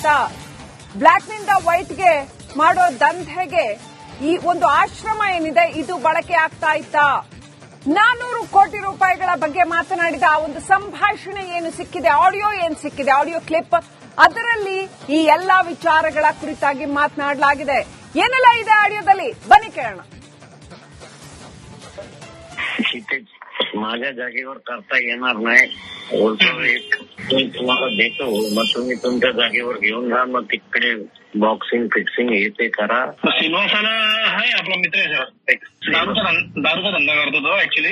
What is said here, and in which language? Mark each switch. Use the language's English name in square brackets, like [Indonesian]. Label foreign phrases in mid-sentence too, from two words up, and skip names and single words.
[Kannada] ಬ್ಲಾಕ್ನಿಂದ ವೈಟ್ಗೆ ಮಾಡೋ ದಂಧೆಗೆ ಈ ಒಂದು ಆಶ್ರಮ ಏನಿದೆ ಇದು ಬಳಕೆ ಆಗ್ತಾ ಇತ್ತ. 400 ಕೋಟಿ ರೂಪಾಯಿಗಳ ಬಗ್ಗೆ ಮಾತನಾಡಿದ ಆ ಒಂದು ಸಂಭಾಷಣೆ ಏನು ಸಿಕ್ಕಿದೆ, ಆಡಿಯೋ ಏನು ಸಿಕ್ಕಿದೆ, [English] audio clip, [Kannada] ಅದರಲ್ಲಿ ಈ ಎಲ್ಲಾ ವಿಚಾರಗಳ ಕುರಿತಾಗಿ ಮಾತನಾಡಲಾಗಿದೆ. ಏನೆಲ್ಲ ಇದೆ ಆಡಿಯೋದಲ್ಲಿ, बनी ಕೇಳೋಣ. [Marathi] माझ्या जागेवर करता येणार नाही. बोलतो एक मी तुम्हाला देतो, मग तुम्ही तुमच्या जागेवर घेऊन जा, मग तिकडे [English] boxing fixing [Marathi] हे ते करा. सिल्वासाला आहे आपला मित्र आहे सर, दारूचा धंदा करतो तो ऍक्च्युली.